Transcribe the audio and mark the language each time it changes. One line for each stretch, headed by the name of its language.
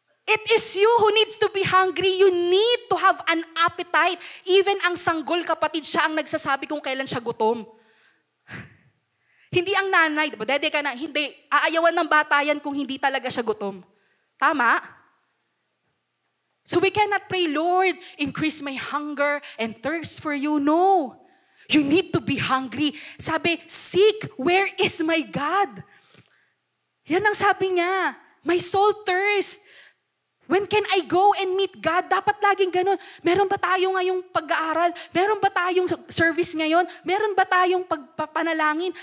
English: It is you who needs to be hungry. You need to have an appetite.
Filipino: Even ang sanggol, kapatid, siya ang nagsasabi kung kailan siya gutom. Hindi ang nanay. Dede ka na, hindi. Aayawan ng bata yan kung hindi talaga siya gutom. Tama?
English: So we cannot pray, Lord, increase my hunger and thirst for you. No. You need to be hungry. Sabi, seek, where is my God?
Filipino: Yan ang sabi niya.
English: My soul thirsts. When can I go and meet God?
Filipino: Dapat laging ganun. Meron ba tayo ngayong pag-aaral? Meron ba tayong service ngayon? Meron ba tayong pagpapanalangin?